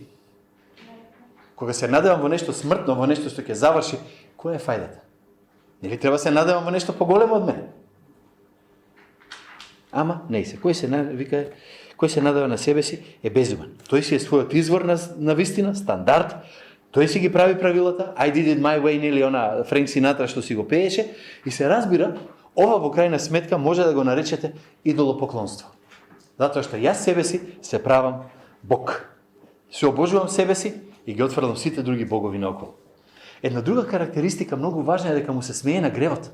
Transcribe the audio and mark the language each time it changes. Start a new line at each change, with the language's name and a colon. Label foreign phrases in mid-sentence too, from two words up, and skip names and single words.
Macedonian: Кога се надевам во нешто смртно, во нешто што ќе заврши, која е фајдата? Нели треба се надевам во нешто поголемо од мене? Ама не се. Кој се надева на себе си е безумен. Тој си е својот извор на вистина, стандард. Тој си ги прави правилата.
English: I did it my way,
Macedonian: нели она Френк Синатра што си го пееше, и се разбира, ова во крајна сметка може да го наречете идолопоклонство. Затоа што јас себе си се правам Бог. Се обожувам себе си и ги отфрлам сите други богови наоколу. Една друга карактеристика многу важна е дека му се смее на гревот.